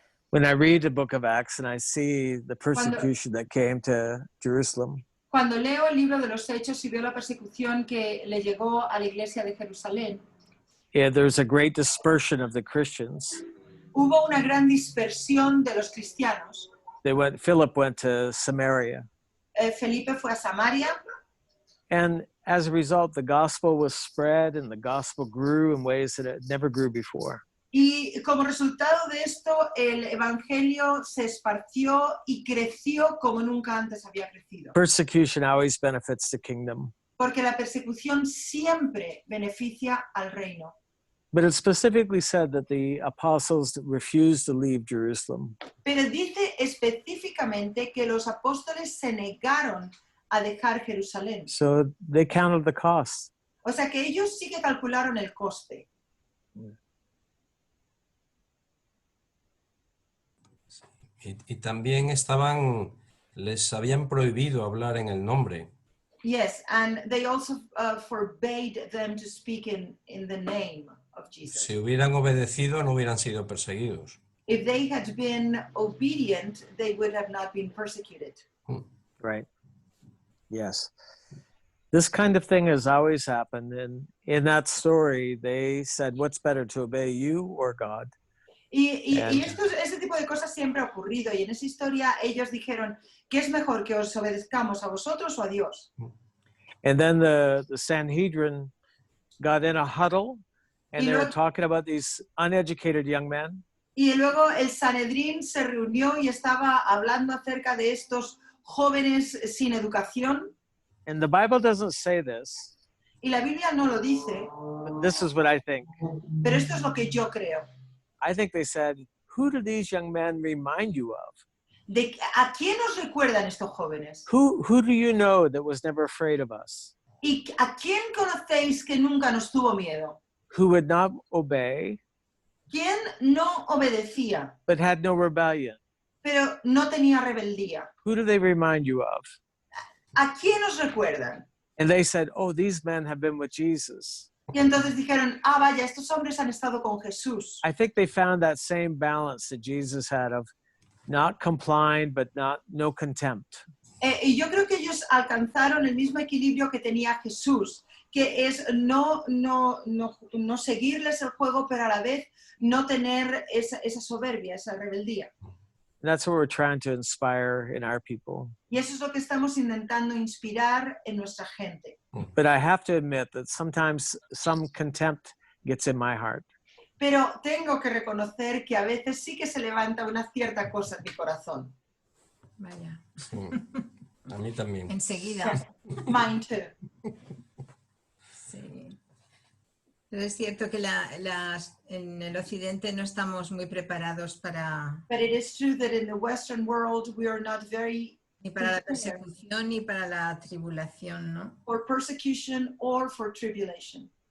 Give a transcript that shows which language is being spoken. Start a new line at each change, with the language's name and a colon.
English: When I read the book of Acts and I see the persecution that came to Jerusalem,
Spanish: Cuando leo el libro de los Hechos y veo la persecución que le llegó a la iglesia de Jerusalén,
English: yeah, there's a great dispersion of the Christians.
Spanish: hubo una gran dispersión de los cristianos.
English: Philip went to Samaria.
Spanish: Felipe fue a Samaria
English: And as a result, the gospel was spread and the gospel grew in ways that it never grew before.
Spanish: y como resultado de esto el evangelio se esparció y creció como nunca antes había crecido.
English: Persecution always benefits the kingdom.
Spanish: Porque la persecución siempre beneficia al reino.
English: But it specifically said that the apostles refused to leave Jerusalem.
Spanish: Pero dice específicamente que los apóstoles se negaron a dejar Jerusalén.
English: So they counted the cost.
Spanish: O sea que ellos sí que calcularon el coste. Y también les habían prohibido hablar en el nombre.
English: Yes, and they also forbade them to speak in the name of Jesus.
Spanish: Si hubieran obedecido, no hubieran sido perseguidos.
English: If they had been obedient, they would have not been persecuted. Right. Yes. This kind of thing has always happened. And in that story, they said, what's better, to obey you or God?
Spanish: Y ese tipo de cosas siempre ha ocurrido. Y en esa historia ellos dijeron, ¿qué es mejor, que os obedezcamos a vosotros o a Dios?
English: And then the Sanhedrin got in a huddle, and
Spanish: Y
English: they were
Spanish: luego-
English: talking about these uneducated young men.
Spanish: Y luego el Sanedrín se reunió y estaba hablando acerca de estos jóvenes sin educación.
English: And the Bible doesn't say this,
Spanish: Y la Biblia no lo dice,
English: but this is what I think.
Spanish: pero esto es lo que yo creo.
English: I think they said, who do these young men remind you of?
Spanish: ¿A quién os recuerdan estos jóvenes?
English: Who do you know that was never afraid of us?
Spanish: ¿Y a quién conocéis que nunca nos tuvo miedo?
English: Who would not obey,
Spanish: ¿Quién no obedecía,
English: but had no rebellion?
Spanish: pero no tenía rebeldía?
English: Who do they remind you of?
Spanish: ¿A quién os recuerdan?
English: And they said, oh, these men have been with Jesus.
Spanish: Y entonces dijeron, vaya, estos hombres han estado con Jesús.
English: I think they found that same balance that Jesus had of not complying, but no contempt.
Spanish: Y yo creo que ellos alcanzaron el mismo equilibrio que tenía Jesús, que es no seguirles el juego, pero a la vez no tener esa soberbia, esa rebeldía.
English: And that's what we're trying to inspire in our people.
Spanish: Y eso es lo que estamos intentando inspirar en nuestra gente.
English: But I have to admit that sometimes some contempt gets in my heart.
Spanish: Pero tengo que reconocer que a veces sí que se levanta una cierta cosa en mi corazón. Vaya, Sí. A mí también. enseguida.
English: Mine too.
Spanish: Sí. Pero es cierto que en el occidente no estamos muy preparados para
English: But it is true that in the Western world we are not very
Spanish: ni para la persecución ni para la tribulación, ¿no?
English: for persecution or for tribulation.